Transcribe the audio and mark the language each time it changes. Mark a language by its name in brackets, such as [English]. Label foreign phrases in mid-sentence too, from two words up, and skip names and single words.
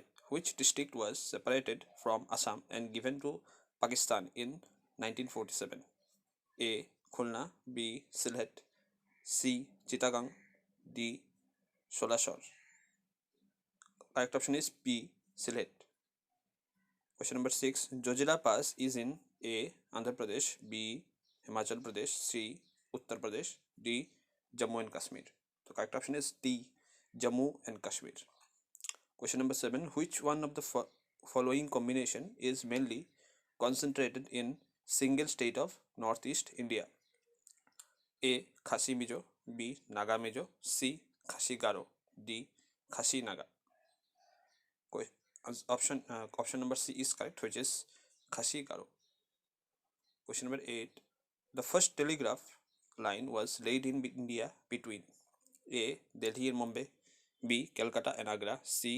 [English] Which district was separated from Assam and given to Pakistan in 1947? A. Khulna, B. Sylhet, C. Chittagong, D. Solasor. Correct option is B. Sylhet. Question number 6. Jojila Pass is in A. Andhra Pradesh, B. Himachal Pradesh, C. Uttar Pradesh, D. Jammu and Kashmir. The correct option is D. Jammu and Kashmir. Question number 7. Which one of the following combination is mainly concentrated in single state of Northeast India? A. Khasi Mizo, B. Naga Mizo, C. Khasi Garo, D. Khasi Naga. Option number C is correct, which is Khasi Garo. Question number 8. The first telegraph line was laid in India between A. Delhi and Mumbai, B. Calcutta and Agra, C.